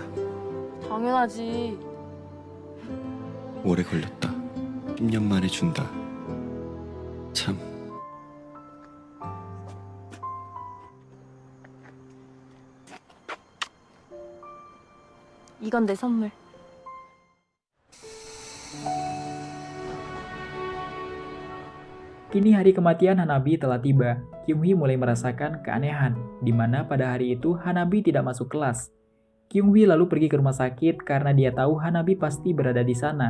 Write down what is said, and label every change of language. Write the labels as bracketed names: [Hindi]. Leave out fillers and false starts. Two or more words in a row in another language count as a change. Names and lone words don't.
[Korean] 당연하지. 오래 걸렸다. 10년 만에 준다. 참. 이건 내 선물. [Indonesian] Kini hari kematian Hanabi telah tiba. Kyung-hee mulai merasakan keanehan, di mana pada hari itu Hanabi tidak masuk kelas. Kyung-hee lalu pergi ke rumah sakit karena dia tahu Hanabi pasti berada di sana.